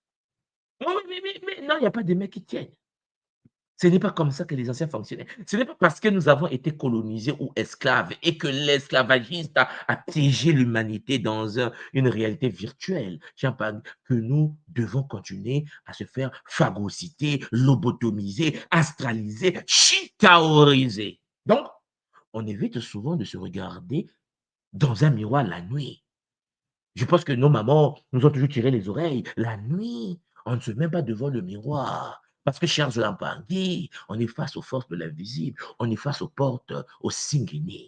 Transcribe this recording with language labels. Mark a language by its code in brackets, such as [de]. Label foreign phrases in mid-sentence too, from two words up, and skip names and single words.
[fr] Oh oui, mais non, il n'y a pas de mecs qui tiennent. Ce n'est pas comme ça que les anciens fonctionnaient. Ce n'est pas parce que nous avons été colonisés ou esclaves et que l'esclavagiste a piégé l'humanité dans une réalité virtuelle que nous devons continuer à se faire phagocyter, lobotomiser, astraliser, chitaoriser. Donc, on évite souvent de se regarder dans un miroir la nuit. Je pense que nos mamans nous ont toujours tiré les oreilles. La nuit, on ne se met pas devant le miroir. Parce que, chers Lampangui, on est face aux forces de l'invisible, on est face aux portes, aux Singini.